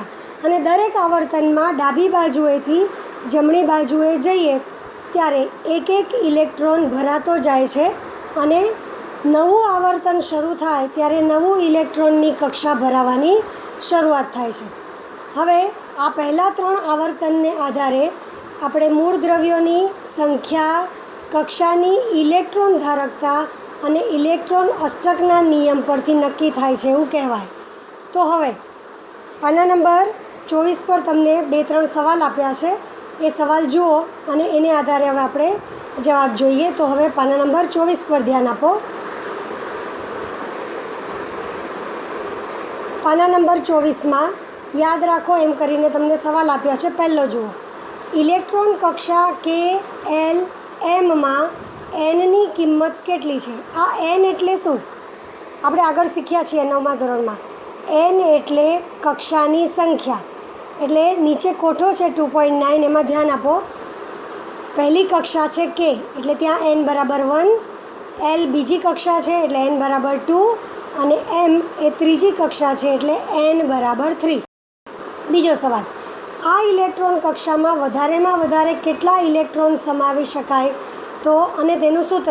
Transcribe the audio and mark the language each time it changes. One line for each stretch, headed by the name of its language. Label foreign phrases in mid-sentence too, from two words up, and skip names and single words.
Gujarati: અને દરેક આવર્તનમાં ડાબી બાજુએથી જમણી બાજુએ જઈએ ત્યારે એક એક ઇલેક્ટ્રૉન ભરાતો જાય છે અને નવું આવર્તન શરૂ થાય ત્યારે નવું ઇલેક્ટ્રૉનની કક્ષા ભરાવાની શરૂઆત થાય છે। હવે આ પહેલા ત્રણ આવર્તનને આધારે આપણે મૂળ દ્રવ્યોની સંખ્યા, કક્ષાની ઇલેક્ટ્રોન ધારકતા અને ઇલેક્ટ્રોન અષ્ટકના નિયમ પરથી નક્કી થાય છે એવું કહેવાય। તો હવે પાના નંબર 24 પર તમને 2-3 સવાલ આપ્યા છે, એ સવાલ જુઓ અને એને આધારે હવે આપણે જવાબ જોઈએ। તો હવે પાના નંબર 24 પર ધ્યાન આપો। પાના નંબર 24માં યાદ રાખો એમ કરીને તમને સવાલ આપ્યા છે। પહેલો જુઓ, ઇલેક્ટ્રૉન કક્ષા કે એલ એમ માં એન ની કિંમત કેટલી છે। આ એન એટલે શું આપણે આગળ શીખ્યા છીએ 9મા ધોરણમાં। એન એટલે કક્ષાની સંખ્યા, એટલે નીચે કોઠો છે 2.9, એમાં ધ્યાન આપો। પહેલી કક્ષા છે કે, એટલે ત્યાં એન બરાબર 1, એલ બીજી કક્ષા છે એટલે એન બરાબર 2 અને એમ એ ત્રીજી કક્ષા છે એટલે એન બરાબર 3। બીજો સવાલ, આ ઇલેક્ટ્રૉન કક્ષામાં વધારેમાં વધારે કેટલા ઇલેક્ટ્રૉન સમાવી શકાય તો અને તેનું સૂત્ર।